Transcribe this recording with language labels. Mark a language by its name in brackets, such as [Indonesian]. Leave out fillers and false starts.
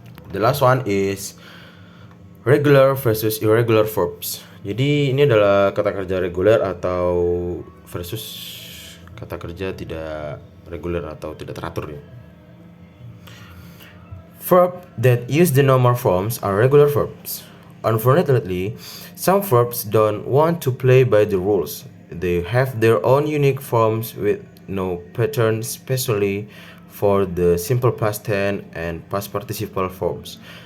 [English] The last one is regular versus irregular verbs. [Indonesian] Jadi ini adalah kata kerja reguler atau versus kata kerja tidak reguler atau tidak teratur ya. [English] Verb that use the normal forms are regular verbs. Unfortunately, some verbs don't want to play by the rules. They have their own unique forms with no pattern, especially for the simple past tense and past participle forms.